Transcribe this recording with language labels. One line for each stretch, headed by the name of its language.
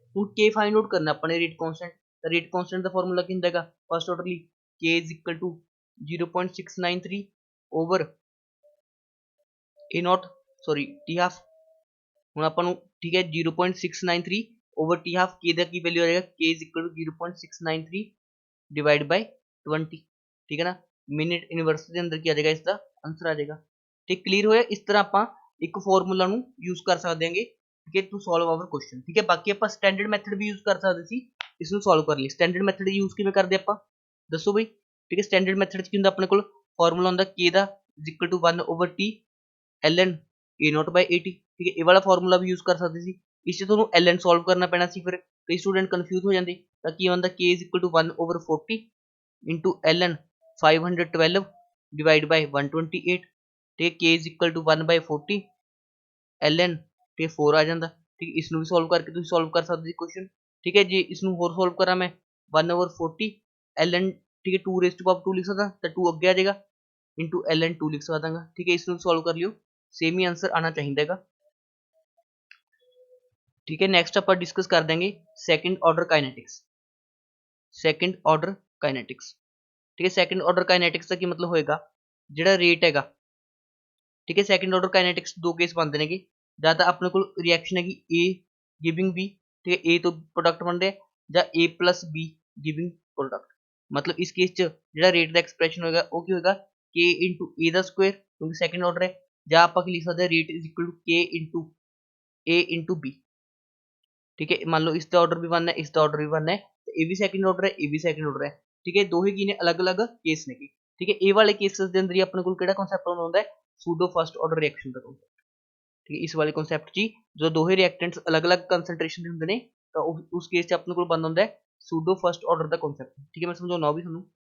Hindi: हूँ के find out करना अपने रेट कॉन्स्टेंट, रेट कॉन्स्टेंट का फॉर्मूला कि होगा फर्स्ट ऑर्डर के is equal to 0.693 over A0 sorry T half. हूँ अपन ठीक है 0.693 ओवर टी हाफ के की वैल्यू आ जाएगा के is equal to 0.693 divide by 20। ठीक है ना, मिनट इनवर्स के अंदर क्या आ जाएगा इसका आंसर आ जाएगा। ठीक, क्लियर होया। इस तरह आप
Punjabi: ਇੱਕ ਫਾਰਮੂਲਾ ਨੂੰ ਯੂਜ਼ ਕਰ ਸਕਦੇ ਹਾਂਗੇ, ਠੀਕ ਹੈ,
English: To solve our question.
Punjabi: ਠੀਕ ਹੈ, ਬਾਕੀ ਆਪਾਂ ਸਟੈਂਡਰਡ ਮੈਥਡ ਵੀ ਯੂਜ਼ ਕਰ ਸਕਦੇ ਸੀ ਇਸ ਨੂੰ ਸੋਲਵ ਕਰਨ ਲਈ। ਸਟੈਂਡਰਡ ਮੈਥਡ ਯੂਜ਼ ਕਿਵੇਂ ਕਰਦੇ ਆਪਾਂ, ਦੱਸੋ ਬਈ। ਠੀਕ ਹੈ, ਸਟੈਂਡਰਡ ਮੈਥਡ 'ਚ ਕੀ ਹੁੰਦਾ, ਆਪਣੇ ਕੋਲ ਫਾਰਮੂਲਾ ਹੁੰਦਾ k ਦਾ equal to 1/t ln a0/at। ਠੀਕ ਹੈ, ਇਹ ਵਾਲਾ ਫਾਰਮੂਲਾ ਵੀ ਯੂਜ਼ ਕਰ ਸਕਦੇ ਸੀ। ਇਸ 'ਚ ਤੁਹਾਨੂੰ ln ਸੋਲਵ ਕਰਨਾ ਪੈਣਾ ਸੀ, ਫਿਰ ਕਈ ਸਟੂਡੈਂਟ ਕਨਫਿਊਜ਼ ਹੋ ਜਾਂਦੇ। ਤਾਂ ਕੀ ਹੁੰਦਾ, k equal to 1/40 into ln 512 divide ਬਾਈ 128। ਤੇ k ਇਕੁਅਲ ਟੂ 1/40 ln ਤੇ 4 ਆ ਜਾਂਦਾ। ਠੀਕ, ਇਸ ਨੂੰ ਵੀ ਸੋਲਵ ਕਰਕੇ ਤੁਸੀਂ ਸੋਲਵ ਕਰ ਸਕਦੇ ਸੀ ਕੁਐਸਚਨ। ਠੀਕ ਹੈ, ਜੇ ਇਸ ਨੂੰ ਹੋਰ ਸੋਲਵ ਕਰਾਂ ਮੈਂ 1/40 ln, ਠੀਕ ਹੈ, 2 ਰੇਜ਼ ਟੂ ਪਾਵਰ 2 ਲਿਖ ਸਕਦਾ, ਤਾਂ 2 ਅੱਗੇ ਆ ਜਾਏਗਾ ਇੰਟੂ ln 2 ਲਿਖ ਸਕਦਾਗਾ। ਠੀਕ ਹੈ, ਇਸ ਨੂੰ ਸੋਲਵ ਕਰ ਲਿਓ, ਸੇਮ ਹੀ ਆंसर ਆਣਾ ਚਾਹੀਦਾ ਹੈਗਾ।
Hindi: ठीक है, नेक्स्ट ਆਪਾਂ डिस्कस कर देंगे second order kinetics. Second order kinetics, ठीक है, सेकंड ऑर्डर काइनेटिक्स का की मतलब होएगा
Punjabi: ਜਿਹੜਾ ਰੇਟ ਹੈਗਾ। ठीक है,
Hindi: सेकंड ऑर्डर काइनेटिक्स दो केस बनते हैं,
Punjabi: ਜਾਂ ਤਾਂ ਆਪਣੇ ਕੋਲ ਰਿਐਕਸ਼ਨ ਹੈਗੀ A गिविंग B, ठीक है, A ਤੋਂ ਪ੍ਰੋਡਕਟ ਬਣ ਰਿਹਾ, ਜਾਂ A plus B giving product. मतलब इस केस 'ਚ ਜਿਹੜਾ ਰੇਟ ਦਾ ਐਕਸਪ੍ਰੈਸ਼ਨ ਹੋਏਗਾ ਉਹ ਕੀ ਹੋਏਗਾ, K into A ਦਾ Square, ਕਿਉਂਕਿ ਸੈਕੰਡ ਆਰਡਰ ਹੈ, ਜਾਂ ਆਪਾਂ ਕੀ ਲਿਖ ਸਕਦੇ ਹਾਂ, rate is equal to K into A into B।
Hindi: ठीक है, मान लो इसका ऑर्डर भी 1 है, इसका ऑर्डर भी 1 है, तो ये भी सेकंड ऑर्डर है, ये भी सेकंड ऑर्डर है। ठीक है, दो ही की ने अलग अलग केस ने। ठीक है, ये वाले केसेस के अंदर ही अपने को केड़ा कांसेप्ट होता है, सूडो फर्स्ट ऑर्डर रिएक्शन का कांसेप्ट। ठीक है, इस वाले कांसेप्ट जी जो दो ही रिएक्टेंट्स अलग अलग कंसंट्रेशन के होंगे ने, तो उस केस च अपने को बनता होता है सूडो फर्स्ट ऑर्डर का कांसेप्ट। ठीक है, मैं समझाना भी थानू।